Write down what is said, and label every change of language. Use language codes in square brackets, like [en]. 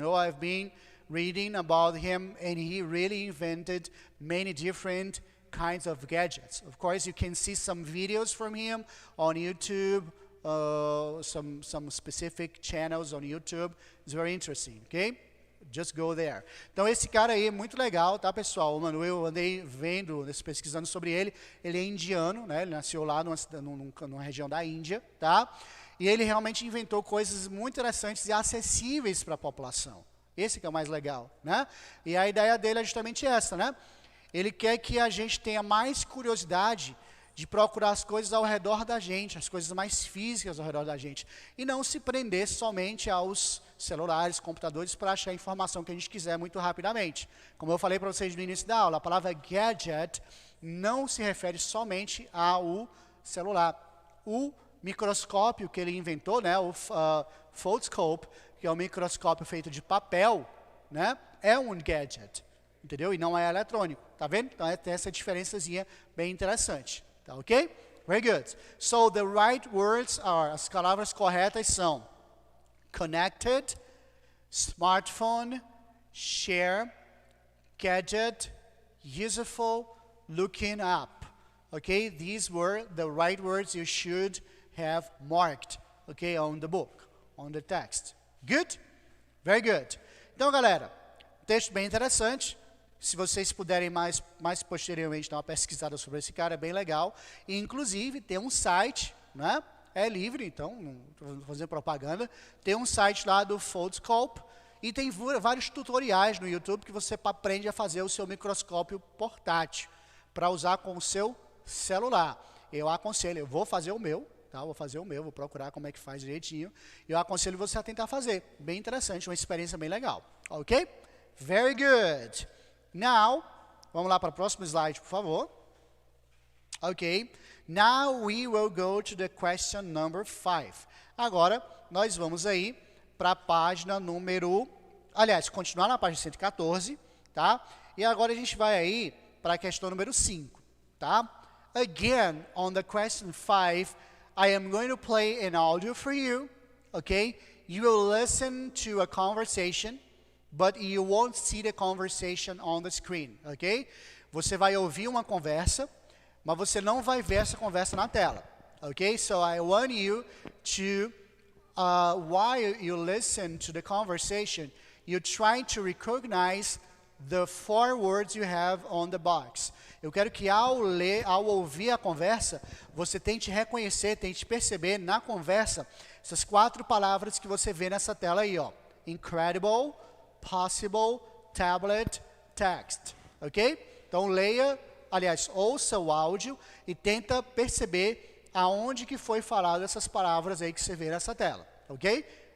[en] You know, I've been reading about him, and he really invented many different kinds of gadgets. Of course, you can see some videos from him on YouTube, some specific channels on YouTube. It's very interesting, okay? Just go there. [pt] Então, esse cara aí é muito legal, tá, pessoal? O Manuel, eu andei vendo, pesquisando sobre ele. Ele é indiano, né? Ele nasceu lá numa região da Índia, tá? E ele realmente inventou coisas muito interessantes e acessíveis para a população. Esse que é o mais legal, né? E a ideia dele é justamente essa, né? Ele quer que a gente tenha mais curiosidade de procurar as coisas ao redor da gente, as coisas mais físicas ao redor da gente, e não se prender somente aos celulares, computadores, para achar a informação que a gente quiser muito rapidamente. Como eu falei para vocês no início da aula, a palavra gadget não se refere somente ao celular. O microscópio que ele inventou, né, o foldscope, que é um microscópio feito de papel, né, é um gadget, entendeu? E não é eletrônico, tá vendo? Então tem essa diferençazinha bem interessante. Tá ok? [en] Very good. So the right words are, [pt] as palavras corretas são [en] connected, smartphone, share, gadget, useful, looking up. Okay? These were the right words you should have marked, okay, on the book, on the text. Good? Very good. [pt] Então, galera, texto bem interessante. Se vocês puderem mais posteriormente dar uma pesquisada sobre esse cara, é bem legal. E, inclusive, tem um site, né? É livre, então, não estou fazendo propaganda. Tem um site lá do Foldscope e tem vários tutoriais no YouTube que você aprende a fazer o seu microscópio portátil para usar com o seu celular. Eu aconselho, eu vou fazer o meu, tá? Vou procurar como é que faz direitinho. Eu aconselho você a tentar fazer. Bem interessante, uma experiência bem legal. Ok? [en] Very good. Now, [pt] vamos lá para o próximo slide, por favor. [en] Ok. Now we will go to the question number 5. [pt] Agora, nós vamos aí para a página número... Aliás, continuar na página 114, tá? E agora a gente vai aí para a questão número 5, tá? [en] Again, on the question 5, I am going to play an audio for you, ok? You will listen to a conversation, but you won't see the conversation on the screen, ok? [pt] Você vai ouvir uma conversa, mas você não vai ver essa conversa na tela, ok? [en] So I want you to while you listen to the conversation, you try to recognize the 4 words you have on the box. [pt] Eu quero que ao ouvir a conversa, você tente reconhecer, tente perceber na conversa essas 4 palavras que você vê nessa tela aí, ó. [en] Incredible, possible, tablet, text. Ok? [pt] Então leia, aliás, ouça o áudio e tenta perceber aonde que foi falado essas palavras aí que você vê nessa tela. Ok?